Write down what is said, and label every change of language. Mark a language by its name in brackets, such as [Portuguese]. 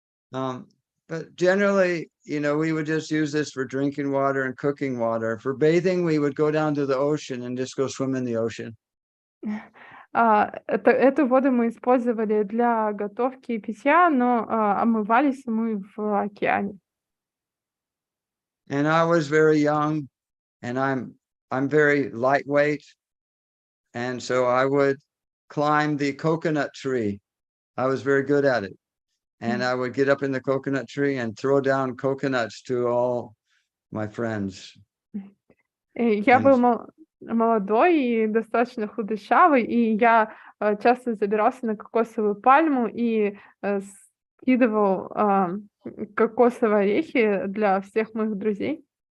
[English] But generally, we would just use this for drinking water and cooking water. For bathing, we would go down to the ocean and just go swim in the ocean. [Russian] Эту воду мы использовали для готовки и питья, но омывались мы в океане. [English] And I was very young, and I'm very lightweight, and so I would climb the coconut tree. I was very good at it. And I would get up in the coconut tree and throw down coconuts to all my friends. [Russian] Я был молодой и достаточно худощавый, и я часто забирался на кокосовую пальму и скидывал кокосовые орехи для всех моих друзей.